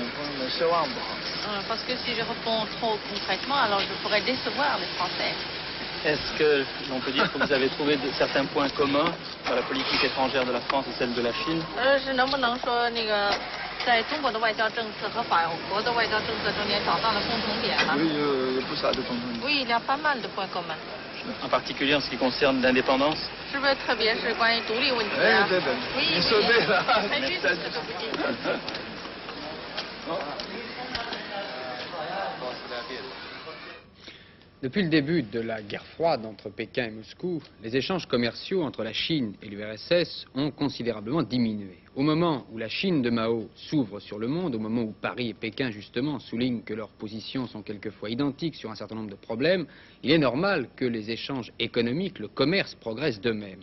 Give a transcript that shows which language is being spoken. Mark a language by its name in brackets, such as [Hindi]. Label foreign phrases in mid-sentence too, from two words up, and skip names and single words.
[French] Parce que si je réponds trop concrètement, alors je pourrais décevoir les Français. Est-ce que l'on peut dire que vous avez trouvé certains points communs dans la politique étrangère de la France et celle de la Chine? [Chinese] 在中国的外交政策和法国的外交政策中间找到了共同点了。 [French] Oui, il y a beaucoup de communs. Oui, il y a pas mal de points communs. En particulier en ce qui concerne l'indépendance? [Chinese] 是不是特别是关于独立问题啊？对对，你说对了， [French] 很 juste ce que vous dites. Depuis le début de la guerre froide entre Pékin et Moscou, les échanges commerciaux entre la Chine et l'URSS ont considérablement diminué. Au moment où la Chine de Mao s'ouvre sur le monde, au moment où Paris et Pékin justement soulignent que leurs positions sont quelquefois identiques sur un certain nombre de problèmes, il est normal que les échanges économiques, le commerce progressent d'eux-mêmes.